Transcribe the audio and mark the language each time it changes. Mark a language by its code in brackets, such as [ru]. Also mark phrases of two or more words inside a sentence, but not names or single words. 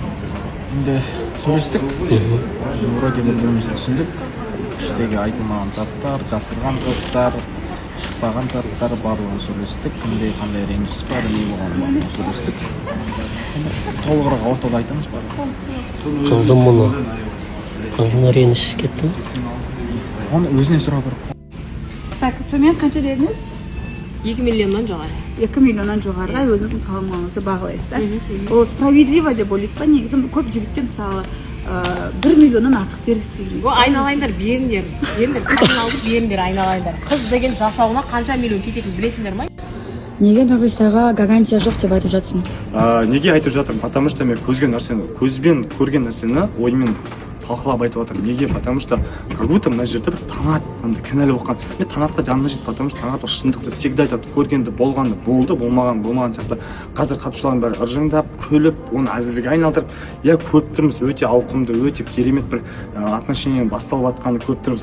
[kk] Енді сөйлестік. Вроде бір-бірімізді түсіндік. Іштегі айтылмаған заттар, жасырған заттар, шықпаған заттар барлығын сөйлестік. Кімде қандай ренжіс бар, не болғанын сөйлестік. Толығырақ ортада айтамыз бар. Kızdım bunu. Kızın reyiniş kettim. Оны өзінен сұрау керек. Так, сонымен қанша дедіңіз? 2 миллионнан жоғары. 2 миллионнан жоғарыға өзіңіздің қалыңмаңызды бағалайсыз да? Ол справедливо деп ойлайсыз ба? Негізі көп жігіттер мысалы 1 миллионнан артық бергісі келмейді. О, айналайындар, беріңдер. Беріңдер, қыздың алып беріңдер, айналайындар. Қыз деген жасауына қанша миллион кететінін білесіңдер ма? Неге Нұрғисаға гарантия жоқ деп айтып жатсың? Неге айтып жатырмын? [ru] Потому что [kk] мен көзбен көрген нәрсені оймен талқылап айтып жатырмын. Неге? [ru] Потому что как будто [kk] мына жерде бір Таңат кінәлі оққан. Мен Таңатқа жаным жейді, [ru] потому что [kk] Таңат шындықты всегда айтады. Көргенді болғанды болды, болмаған сияқты. Қазір қатысушылардың бәрі ыржыңдап, күліп, оны әзілге айналдырып, я көріп тұрмыз, өте ауқымды, өте керемет бір отношение басталып жатқанын көріп тұрмыз.